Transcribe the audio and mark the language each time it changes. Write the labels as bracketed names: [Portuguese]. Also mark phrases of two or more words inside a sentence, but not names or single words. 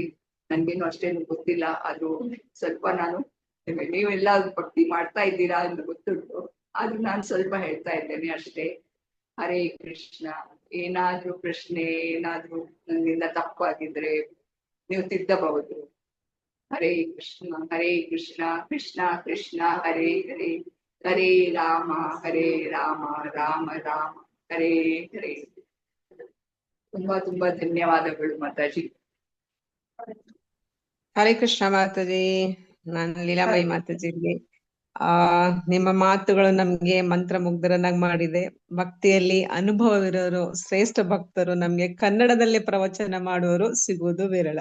[Kannada] ನನ್ಗೇನು ಅಷ್ಟೇನು ಗೊತ್ತಿಲ್ಲ, ಅದು ಸ್ವಲ್ಪ ನಾನು ನೀವೆಲ್ಲ ಭಕ್ತಿ ಮಾಡ್ತಾ ಇದ್ದೀರಾ ಅಂತ ಗೊತ್ತುಂಟು, ಆದ್ರೂ ನಾನು ಸ್ವಲ್ಪ ಹೇಳ್ತಾ ಇದ್ದೇನೆ ಅಷ್ಟೇ. ಹರೇ ಕೃಷ್ಣ. ಏನಾದ್ರೂ ಪ್ರಶ್ನೆ ಏನಾದ್ರೂ ನನ್ನಿಂದ ತಪ್ಪಾಗಿದ್ರೆ ನೀವು ತಿದ್ದಬಹುದು. [Sanskrit] ಹರೇ ಕೃಷ್ಣ ಕೃಷ್ಣ ಕೃಷ್ಣ ಹರೇ ಹರೇ, ಹರೇ ರಾಮ ರಾಮ ರಾಮ ಹರೇ ಹರೇ. [Kannada] ತುಂಬಾ ಧನ್ಯವಾದಗಳು ಮಾತಾಜಿ. ಹರೇ ಕೃಷ್ಣ ಮಾತಾಜಿ. ನಾನು ಲೀಲಾಬಾಯಿ ಮಾತಾಜಿಗೆ ಆ ನಿಮ್ಮ ಮಾತುಗಳು ನಮ್ಗೆ ಮಂತ್ರಮುಗ್ಧರನ್ನಾಗಿ ಮಾಡಿದೆ. ಭಕ್ತಿಯಲ್ಲಿ ಅನುಭವವಿರೋರು, ಶ್ರೇಷ್ಠ ಭಕ್ತರು ನಮ್ಗೆ ಕನ್ನಡದಲ್ಲಿ ಪ್ರವಚನ ಮಾಡುವವರು ಸಿಗುವುದು ವಿರಳ.